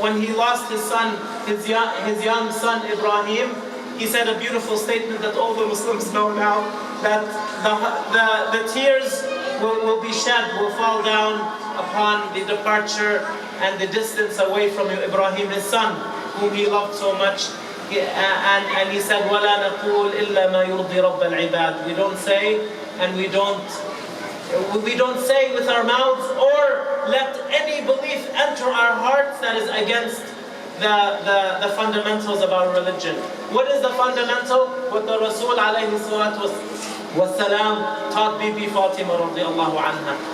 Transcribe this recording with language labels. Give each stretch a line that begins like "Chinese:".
English: When he lost his son, his young son Ibrahim, he said a beautiful statement that all the Muslims know now, that the tears will be shed, will fall down upon the departure and the distance away from Ibrahim, his son, whom he loved so much. And he said,
Arabic: وَلَا نَقُولْ إِلَّا مَا يُرْضِي رَبَّ الْعِبَادِ.
English: We don't say, and we don't say with our mouths, or let any belief enter our hearts that is against the fundamentals of our religion. What is the fundamental? What the Rasul alayhi salatu wasalam taught Bibi Fatima radiallahu anha.